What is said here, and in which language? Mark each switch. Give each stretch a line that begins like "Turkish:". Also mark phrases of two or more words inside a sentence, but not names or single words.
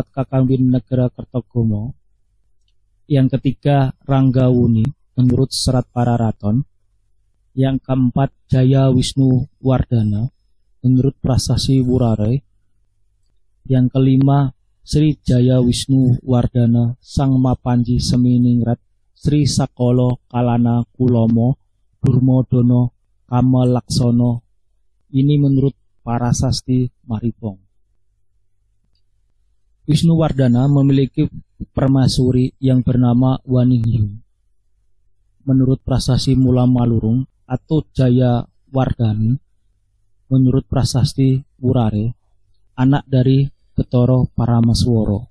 Indonesian: Kakawin Negara Kertogomo, yang ketiga Ranggawuni menurut Serat Pararaton, yang keempat Jaya Wisnuwardana menurut prasasti Wurare, yang kelima Sri Jaya Wisnuwardana Sang Mapanji Seminingrat Sri Sakolo Kalana Kulomo Durmodono Kamalaksono. Ini menurut Parasasti Maripong. Wisnuwardana memiliki permaisuri yang bernama Waningyu. Menurut prasasti Mula Malurung atau Jaya Wardani, menurut prasasti Wurare, anak dari Betoro Paramasworo.